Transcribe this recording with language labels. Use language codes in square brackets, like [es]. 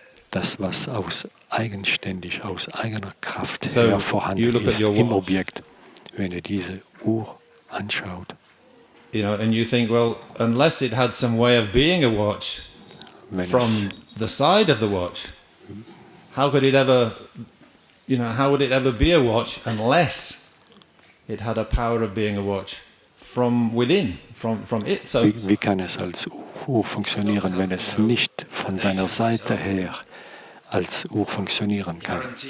[de] Das, was eigenständig, aus eigener Kraft her vorhanden ist im Objekt, wenn ihr diese Uhr anschaut. [en] And you think, well, unless it had some way of being a watch from the side of the watch, how could it ever, how would it ever be a watch unless it had a power of being a watch from within, from it? So [de] wie kann es als Uhr funktionieren, wenn es nicht von seiner Seite her als Uhr funktionieren kann?